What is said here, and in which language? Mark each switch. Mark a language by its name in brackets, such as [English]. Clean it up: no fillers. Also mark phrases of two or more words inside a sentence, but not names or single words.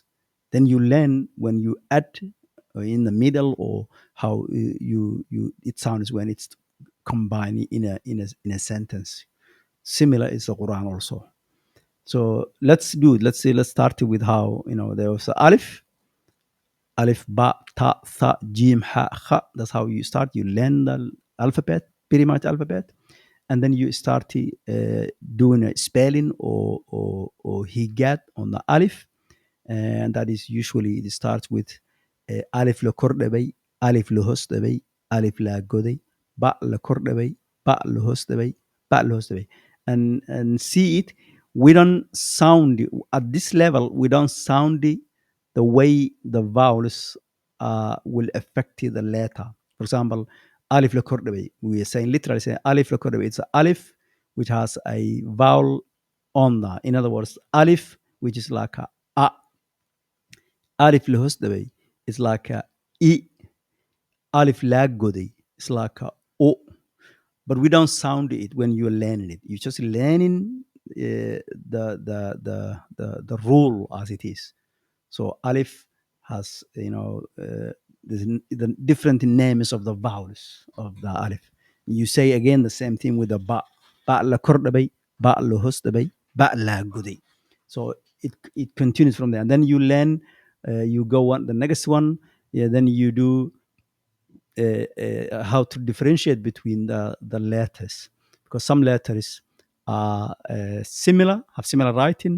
[English] Then you learn when you add in the middle, or how you it sounds when it's combined in a sentence. Similar is the Quran also. So let's do it. Let's start with how, there was alif, [Arabic] باء، تاء، ثاء، جيم، حاء، خاء. [English] That's how you start. You learn the alphabet, pretty much alphabet, and then you start doing a spelling or higat on the alif, and that is usually it starts with [Somali] alif la kordhabay, alif la hoos dhabay, alif la goday, ba la kordhabay, ba la hoos dhabay, ba la hoos dhabay, [English] and see it. We don't sound at this level. We don't sound the way the vowels will affect the letter. For example, [Somali] alif la kordhabay. [English] We are saying literally saying [Somali] alif la kordhabay. [English] It's a alif which has a vowel on that. In other words, alif, which is like a. [Somali] Alif Lahosdaway [English] is like a E. [Somali] Alif Lagodi [English] is like a O. But we don't sound it when you're learning it. You're just learning the rule as it is. So Alif has, the different names of the vowels of the Alif. You say again the same thing with the Ba. [Somali] Ba la kordabay, Ba la hosdabay, Ba la gudi. [English] So it continues from there. And then you learn, you go on the next one. Yeah, then you do how to differentiate between the letters, because some letters are similar, have similar writing.